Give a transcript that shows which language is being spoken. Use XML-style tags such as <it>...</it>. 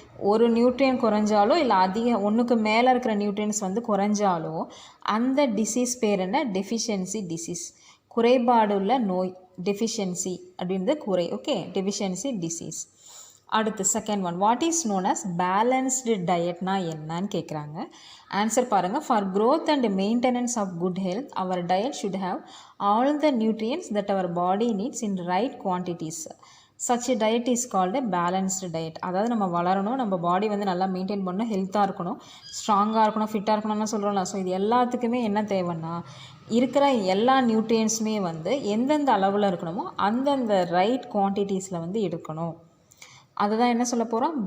<ta>ஒரு நியூட்ரியன் குறைஞ்சாலோ இல்லை ஒன்றுக்கு மேலே இருக்கிற நியூட்ரியன்ஸ் வந்து குறைஞ்சாலோ அந்த டிசீஸ் பேர் என்ன? Deficiency disease. குறைபாடு உள்ள நோய் டெஃபிஷியன்சி அப்படின்றது குறை. Okay, deficiency disease. அடுத்து second one,</ta> <en>what is known as balanced</en> <ta>டயட்னா என்னன்னு கேட்குறாங்க. ஆன்சர் பாருங்கள்.</ta> <en>For growth and maintenance of good health our diet should have all the nutrients that our body needs in right quantities. such a diet is called a balanced diet.</en> <ta>அதாவது நம்ம வளரணும், நம்ம பாடி வந்து நல்லா maintain பண்ணணும், ஹெல்த்தாக இருக்கணும், ஸ்ட்ராங்காக இருக்கணும், ஃபிட்டாக இருக்கணும்னு சொல்கிறோம்ல. ஸோ இது எல்லாத்துக்குமே என்ன தேவைன்னா இருக்கிற எல்லா நியூட்ரியன்ஸுமே வந்து எந்தெந்த அளவில் இருக்கணுமோ அந்தந்த ரைட் குவான்டிட்டிஸில் வந்து எடுக்கணும். அதுதான் என்ன சொல்ல போகிறோம்?</ta>